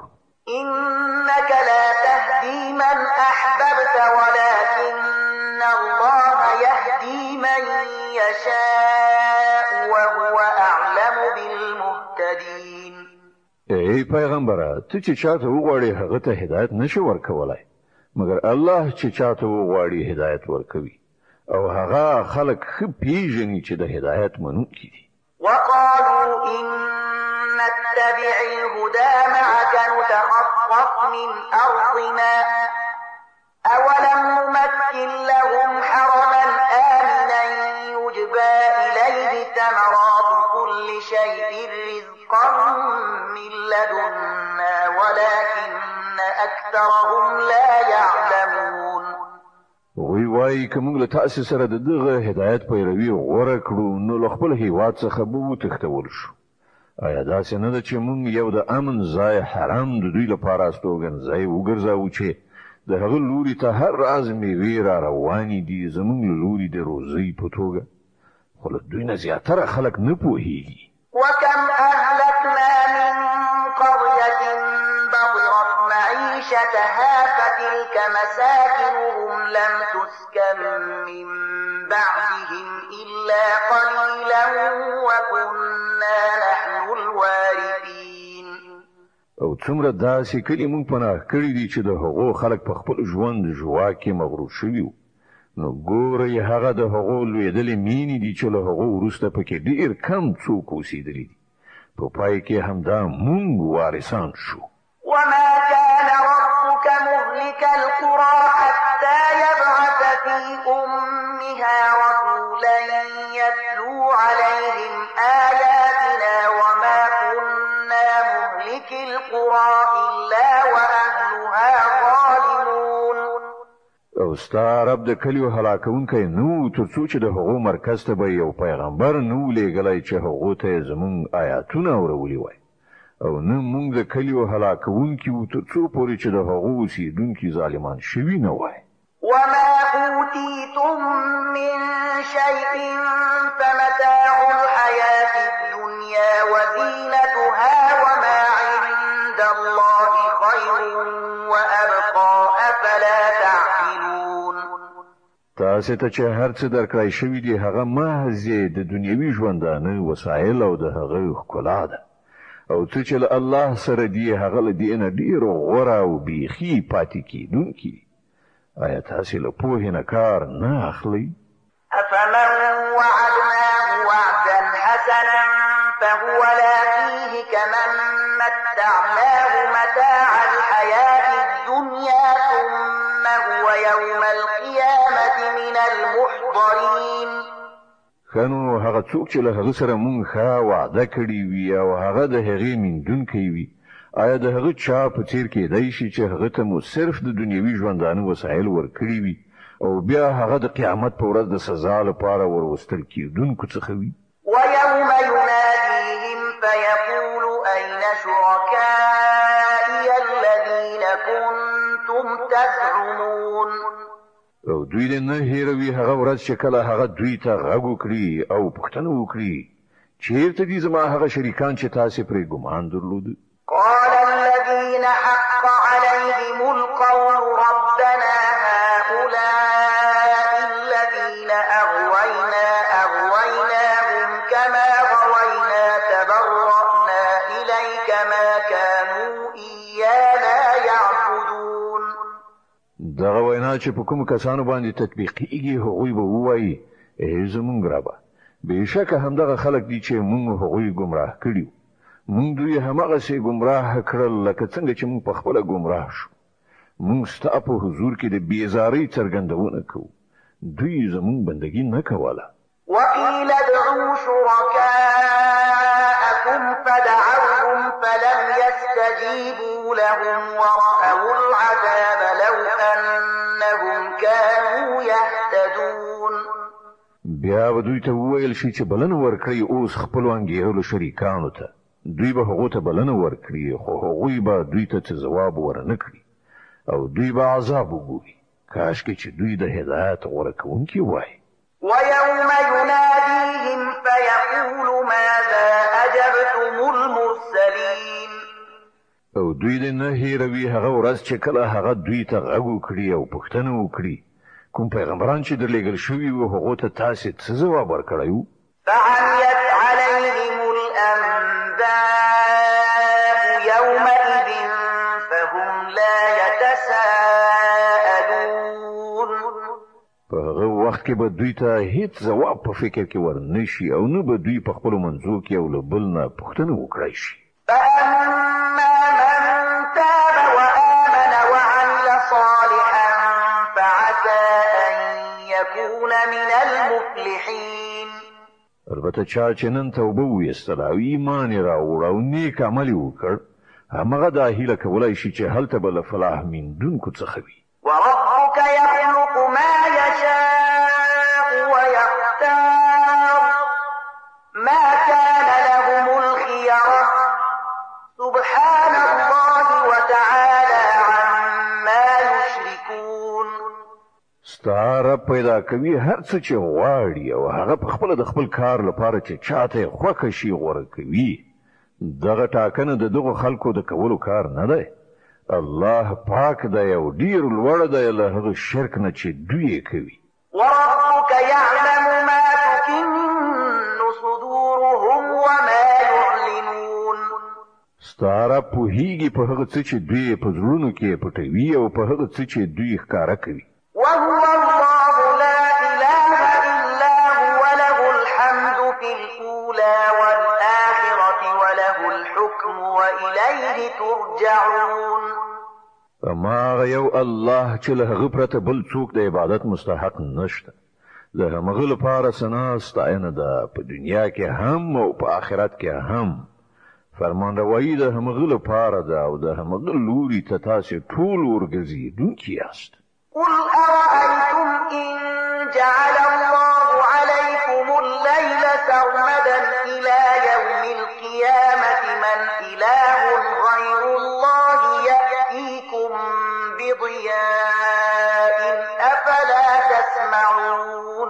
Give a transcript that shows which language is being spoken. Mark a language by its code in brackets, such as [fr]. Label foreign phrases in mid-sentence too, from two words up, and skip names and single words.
[ar] إنك لا تهدي من أحببت ولكن الله يهدي من يشاء وهو أعلم بالمهتدين. [ps] ای پیغمبره ته چې چاته وغواړې هغه ته هدایت نشي ورکولای مګر الله چې چاته وغواړي هدایت ورکوي او هغه خلق ښه پیژني چې د هدایت منونکي دي. [ar] وقالوا إن نتبع الهدى معك نتخطف من أرضنا أولم نمكن لهم حرما آمنا يجبى إليه ثمرات كل شيء رزقا من لدنا ولكن أكثرهم لا يعلمون. [ps] وی وای کوم له تاسو سره دغه هدایت پیروي غوړه کړو نو له خپل هیواد څخه به وتښتول شو. آیا دا څنګه ده چې موږ یو د امن ځای حرام د دوی لپاره استوګنځای وګرځاو چې د هغه لوري ته هر راز میوې را روانې دي زموږ لوري د روزي په توګه خو له دوی نه زیاتره خلک نه پوهیږي. [ar] وكم أهلكنا من قرية بطرت معيشتها فتلك مساكنهم لم تسكن من بعدهم إلا قليلا وكنا نحن الوارثين. [ps] او څومره داسې کلی مونږ پناه کړی دي چې د هغو خلک په خپل ژوند جوا کې مغرور شوي وو. نو ګورئ هغه د هغو لویدلې مینې دي چې له هغو وروسته پکې ډېر کم څوک اوسېدلي دي. په پای کې همدا مونږ وارثان شو. [ar] وما كان ربك مهلك القرى حتى يبعث في أمها رسولا يتلو عليهم آياتنا وما كنا مهلك القرى إلا وأهلها ظالمون. [ps] او ستا رب د کلیو هلاکونکی نو تر څو چې د هغو مرکز ته به یو پیغمبر نو لېږلی چې هغو ته زموږ آیاتونه اورولي وای او نه موږ د کلیو هلاکونکي وو تر څو پورې چې د هغو اوسېدونکي ظالمان شوي نه وای. [ar] وما أوتيتم من شيء فمتاع الحياة الدنيا وزينتها وما عند الله خير وأبقى أفلا تعقلون. [ps] تاسو ته چې هر څه درکړای شوی دی هغه محض د دنیوي ژوندانه وسایل او د هغه ښکلا ده او څه چې له الله سره دی هغه له دې نه ډېر غوره او بیخي پاتې کېدونکي. آیا تاسو له پوهې نه کار نه اخلئ؟ [ar] أفمن وعدناه وعدا حسنا فهو لاقيه كمن متعناه متاع الحياة الدنيا ثم هو يوم القيامة من المحضرين. [ps] خنو هغه څوک چې له هغه سره مونږ ښه وعده کړې وي او هغه د هغې میندونکی وي آیا د هغه چا په څیر کېدای شي چې هغه ته مو صرف د دنیوي ژوندانه وسایل ورکړي وي او بیا هغه د قیامت په ورځ د سزا لپاره وروستل کېدونکو څخه وي؟ [ar] ويوم يناديهم فيقول أين شركائي الذين كنتم تزعمون. [ps] او دوی دې نه هېروي هغه ورځ چې کله هغه دوی ته غږ وکړي او پوښتنه وکړي چېرته دي زما هغه شریکان چې تاسې پرې ګمان درلود؟ [ar] قال الذين حق عليهم القول ربنا هؤلاء الذين أغويناهم كما غوينا تبرأنا إليك ما كانوا إيانا يعبدون. [ps] دغه وینا چې په کوم کسانو باندې تطبیقیږي هغوی به ووایي زمونږ ربه بېشکه همدغه خلک دي چې مونږ هغوی ګمراه کړي مونږ دوی هماغسې ګمراه کړل لکه څنګه چې مونږ پخپله ګمراه شو. مونږ ستا په حضور کې د بېزارۍ څرګندونه کوو دوی زمونږ بندګي نه کوله. [ar] وقيل ادعوا شركاءكم فدعوهم فلم يستجيبوا لهم ورأوا العذاب لو أنهم كانوا يهتدون. [ps] بیا به دوی ته وویل شي چې بلنه ورکړئ اوس خپلو انګېرلو شریکانو ته. دوی به هغو ته بلنه ورکړي خو هغوی به دوی ته څه ځواب ورنه کړي او دوی به عذاب وګوري. کاشکې چې دوی د هدایت غوره کوونکي وای. [ar] ويوم يناديهم فيقول ماذا أجبتم المرسلين. [ps] او دوی دې نه هېروي هغه ورځ چې کله هغه دوی ته غږ وکړي او پوښتنه وکړي کوم پیغمبران چې درلېږل شوي وو هغو ته تاسې څه ځواب ورکړی وو؟ [ar] فعميت عليهم الأنباء يومئذ فهم لا يتساءلون. [ps] په هغه وخت کې به دوی ته هیڅ ځواب په فکر کې ورنشي او نه به دوی په خپلو منځو کې یو له بل نه پوښتنه وکړی شي. [ar] فأما من تاب وآمن وعمل صالحا فعسى أن يكون من المفلحين. [ps] البته چا چې نن توبه ویستله او ایمان یې راوړ او نیک عمل یې وکړ همغه دا هیله کولی شي چې هلته به له فلاح موندونکو څخه وي. [ar] وربك يخلق ما يشاء ويختار ما كان لهم الخيرة سبحان الله وتعالى عما يشركون. [ps] ستا رب پیدا کوي هر څه چې غواړي او هغه په خپله د خپل کار لپاره چې چاته یې خوښه شي غوره کوي. دغه ټاکنه د دغو خلکو د کولو کار نه دی. الله پاک دی او ډیر لوړ دی له هغه شرک نه چې دوی یې کوي. [ar] وربك يعلم ما تكن صدورهم وما يعلنون. [ps] ستا رب پوهیږي په هغه څه چې دوی په زړونو کې پټوي او په هغه څه چې دوی ښکاره کوي. [ar] وهو الله لا إله إلا هو له الحمد في الأولى والآخرة وله الحكم وإليه ترجعون. [ps] اما یو الله چې له هغه پرته بل څوک د عبادت مستحق نشته. د همغه لپاره ثنا ستاینه ده په دنیا کې هم او په آخرت کې هم. فرمانروایی د همغه لپاره ده او د همغه لوري ته تاسې ټول ورګرځېدونکي یاست. [ar] قل أرأيتم إن جعل الله عليكم الليل سرمدا إلى يوم القيامة من إله غير الله يأتيكم بضياء أفلا تسمعون.